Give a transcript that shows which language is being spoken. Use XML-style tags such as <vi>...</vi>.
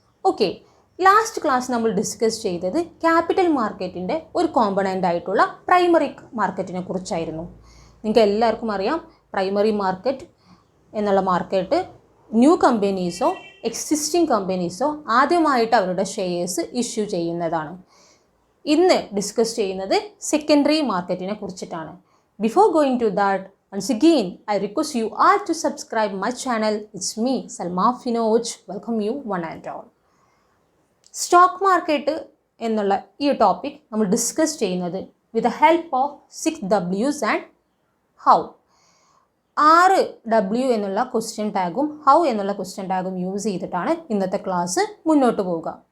<ml>Okay, last class നമ്മൾ discuss ചെയ്തത് capital മാർക്കറ്റിൻ്റെ ഒരു കോമ്പണൻ്റ് ആയിട്ടുള്ള പ്രൈമറി മാർക്കറ്റിനെ കുറിച്ചായിരുന്നു. നിങ്ങൾക്ക് എല്ലാവർക്കും അറിയാം, പ്രൈമറി മാർക്കറ്റ് എന്നുള്ള മാർക്കറ്റ് ന്യൂ കമ്പനീസോ എക്സിസ്റ്റിംഗ് കമ്പനീസോ ആദ്യമായിട്ട് അവരുടെ ഷെയർസ് ഇഷ്യൂ ചെയ്യുന്നതാണ്. ഇന്ന് ഡിസ്കസ് ചെയ്യുന്നത് സെക്കൻഡറി മാർക്കറ്റിനെ കുറിച്ചിട്ടാണ്.</ml> <en>Before going to that, once again, I request you all to subscribe my channel. It's me, Salma Finoj. Welcome you one and all.</en> <ml>Stock market എന്നുള്ള ഈ topic നമ്മൾ ഡിസ്കസ് ചെയ്യുന്നത്</ml> <en>With the help of 6 Ws and how.</en> <ml>6 W എന്നുള്ള question ടാഗും how എന്നുള്ള question ടാഗും use ചെയ്തിട്ടാണ് ഇന്നത്തെ class മുന്നോട്ട് പോവുക.</ml>